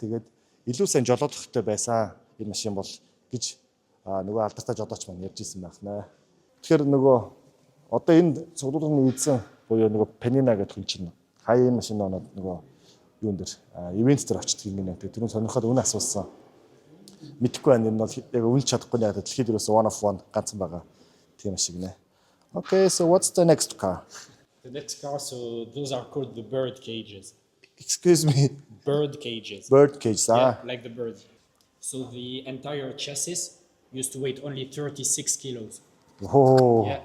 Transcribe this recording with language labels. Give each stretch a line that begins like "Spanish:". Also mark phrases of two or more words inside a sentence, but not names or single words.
Mongolian: Тэгээд илүү сайн жолоодохтой байсан энэ машин бол гэж нөгөө алдартай жолооч маань ярьж ирсэн байх нэ. Тэгэхээр нөгөө одоо энэ цуглуулгын эзэн буюу нөгөө Panina гэдэг хүн чинь хаяа энэ машин оноод нөгөө юун дээр ивент дээр очиж гинэ. Тэгээд тэрүүн сонирхоод үнэ асуусан. Мэдхгүй байна. Энэ бол яг үнэлж чадахгүй яг дэлхийд ерөөсөө
English: one of one
Mongolian: ганцхан байгаа тийм шиг нэ.
English: Okay, so what's the next car? The next car, so those are called the bird cages. Excuse me. Bird cages. Bird cages, yeah, like the bird. So the entire chassis used to weigh only 36 kilos. Oh. Yeah.